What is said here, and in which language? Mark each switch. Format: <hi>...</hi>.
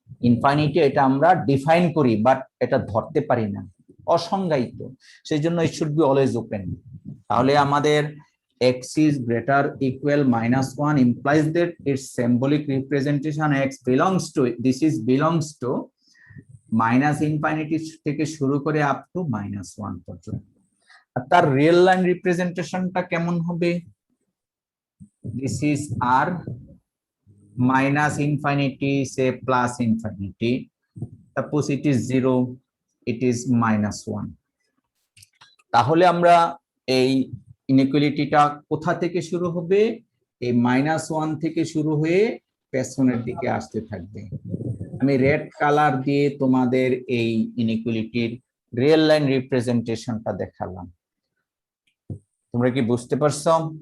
<bn>ইনফাইনিটি এটা আমরা ডিফাইন করি বাট এটা ধরতে পারি না, অসংজ্ঞায়িত, সেই জন্য</bn> <en>it should be always open.</en> <bn>তাহলে আমাদের</bn> <en>x is greater equal -1 implies that its symbolic representation x belongs to, this is belongs to minus infinity</en> <bn>থেকে শুরু করে</bn> <en>up to -1 পর্যন্ত।</en> <bn>আর তার রিয়েল লাইন রিপ্রেজেন্টেশনটা কেমন হবে?</bn> <en>this is r minus infinity say plus infinity, suppose it is 0, it is -1।</en> <bn>তাহলে আমরা এই ইনইকুয়ালিটিটা কোথা থেকে শুরু হবে? এই -1 থেকে শুরু হয়ে পেছনের দিকে আসতে থাকবে। আমি রেড কালার দিয়ে তোমাদের এই ইনইকুয়ালিটির রিয়েল লাইন রিপ্রেজেন্টেশনটা দেখালাম, তোমরা কি বুঝতে পারছো?</bn>